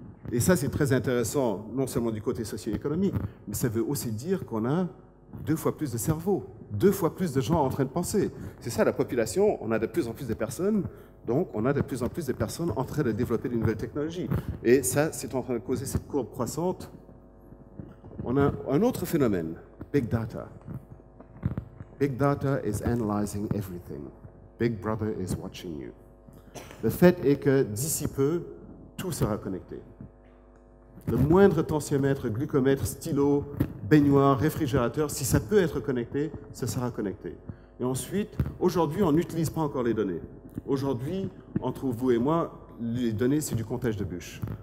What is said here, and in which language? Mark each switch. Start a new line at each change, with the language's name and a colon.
French: Et ça, c'est très intéressant, non seulement du côté socio-économique, mais ça veut aussi dire qu'on a 2 fois plus de cerveaux, 2 fois plus de gens en train de penser. C'est ça la population, on a de plus en plus de personnes, donc on a de plus en plus de personnes en train de développer de nouvelles technologies. Et ça, c'est en train de causer cette courbe croissante. On a un autre phénomène, Big Data.
English: Big Data is analyzing everything. Big Brother is watching you.
French: Le fait est que d'ici peu, tout sera connecté. Le moindre tensiomètre, glucomètre, stylo, baignoire, réfrigérateur, si ça peut être connecté, ça sera connecté. Et ensuite, aujourd'hui, on n'utilise pas encore les données. Aujourd'hui, entre vous et moi, les données, c'est du comptage de bûches.